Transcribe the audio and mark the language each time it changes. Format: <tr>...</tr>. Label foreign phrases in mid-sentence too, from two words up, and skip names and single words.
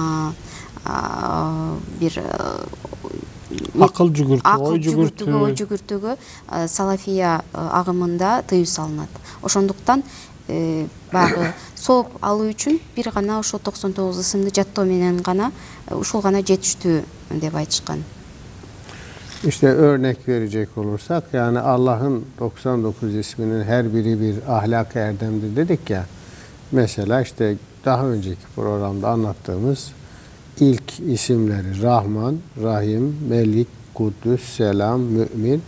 <ky>акыл жүгүртүү, ой жүгүртүүгө салафия агымында тыюу салынат. Ошондуктан баягы сооп алуу үчүн бир гана ошо 99 ысымды жаттоо менен гана ушул гана жетиштүү деп айтышкан.</ky> <tr>İşte örnek verecek olursak, yani Allah'ın 99 isminin her biri bir ahlak erdemdir dedik ya. Mesela işte daha önceki programda anlattığımız ilk isimleri Rahman, Rahim, Melik, Kuddüs, Selam, Mümin.</tr>